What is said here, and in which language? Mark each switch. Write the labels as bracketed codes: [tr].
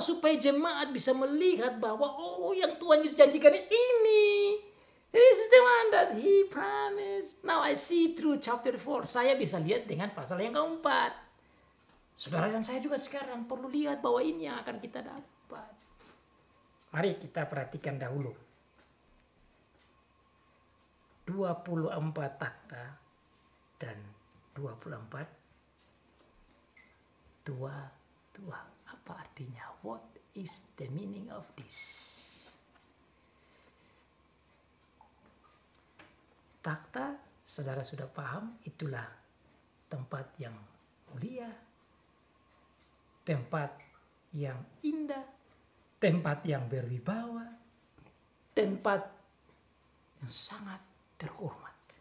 [id] Supaya jemaat bisa melihat bahwa yang Tuhan Yesus janjikan ini. [en] This is the one that He promised. Now I see through chapter 4. [id] Saya bisa lihat dengan pasal yang keempat. Saudara dan saya juga sekarang perlu lihat bahwa ini yang akan kita dapat. Mari kita perhatikan dahulu. 24 takhta dan 24 tua. Apa artinya? [en] What is the meaning of this? [id] Takhta, saudara sudah paham, itulah tempat yang mulia, tempat yang indah, tempat yang berwibawa, tempat yang sangat terhormat.